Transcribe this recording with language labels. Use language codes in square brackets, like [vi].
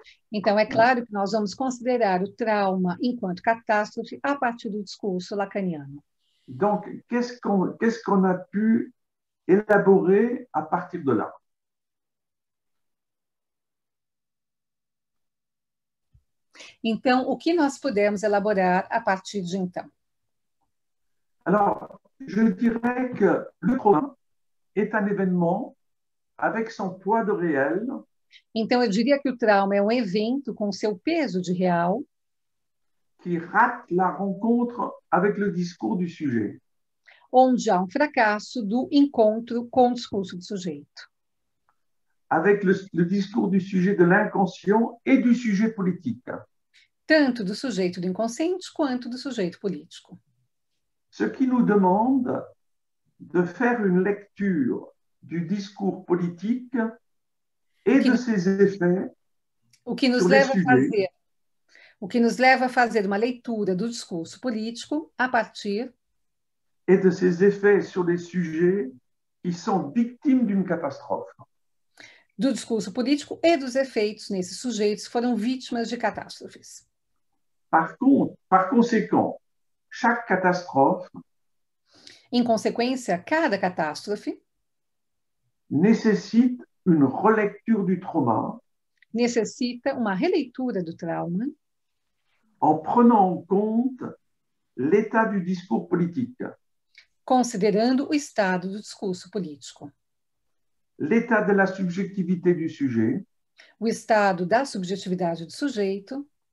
[pt] Então, é claro que nós vamos considerar o trauma enquanto catástrofe a partir do discurso lacaniano. [fr] Donc, qu'est-ce qu'on a pu élaborer à partir de là? [pt] Então, o que nós pudemos elaborar a partir de então? [fr] Alors, je dirais que le trauma est un événement avec son poids de réel. [pt] Então, eu diria que o trauma é um evento com seu peso de real [fr] qui rate la rencontre avec le discours du sujet. [pt] Onde há um fracasso do encontro com o discurso do sujeito. [fr] Avec le discours du sujet de l'inconscient et du sujet politique. [pt] Tanto do sujeito do inconsciente quanto do sujeito político. [fr] Ce qui nous demande de faire une lecture du discours politique et de ses effets [pt] o que nos [fr] sur [pt] leva [fr] les sujets. [pt] O que nos leva a fazer uma leitura do discurso político a partir [fr] et de ses effets sur les sujets qui sont victimes d'une catastrophe. [pt] Do discurso político e dos efeitos nesses sujeitos que foram vítimas de catástrofes. [fr] Par conséquent, chaque catastrophe [pt] Em consequência, cada catástrofe [fr] nécessite une relecture du trauma [pt] necessita uma releitura do trauma [fr] en prenant en compte l'état du discours politique, [pt] considerando o estado do discurso político, [fr] l'état de la subjectivité du sujet, [pt] o estado da subjetividade do sujeito,